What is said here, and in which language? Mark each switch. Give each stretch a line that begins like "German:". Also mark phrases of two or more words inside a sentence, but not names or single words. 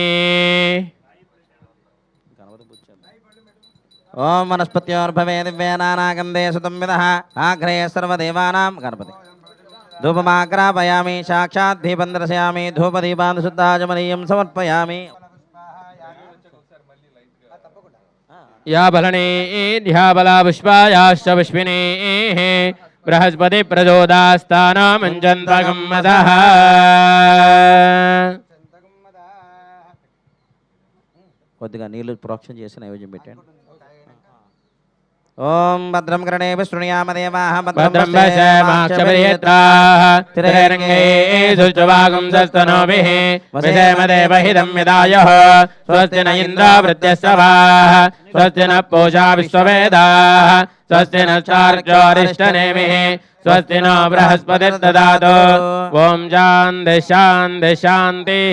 Sanskrit: ओम वनस्पत्योर्भवे दिव्यानानागन्धे सुतं विदः आग्रे सर्वदेवानां गणपति धूपमाग्रापयामि साक्षात् दीपं दर्शयामि धूपदीपान् शुद्धाचमनीयं समर्पयामि या बलने बला पुष्पायाश्च पुष्पिनेः बृहस्पति प्रचोदास्तानामञ्जन्त्वगम्मदः
Telugu: కొద్దిగా నీళ్లు ప్రోక్షణ చేసి నైవేద్యం పెట్టండి
Sanskrit: ओम भद्रं कर्णेभिः शृणुयामदेवाः भद्रं पश्येमाक्षभिर्यत्राः स्थिरैरङ्गैः शुचिवागुंसस्तनूभिः वसेमदेवहितं यदायुः स्वस्ति न इन्द्रो वृद्ध्यश्रवाः स्वस्ति न पूषा विश्ववेदाः स्वस्ति नश्चार्क्ष्योरिष्टनेमिः स्वस्ति नो बृहस्पतिर्ददातु ओम शान्ति शान्ति शान्तिः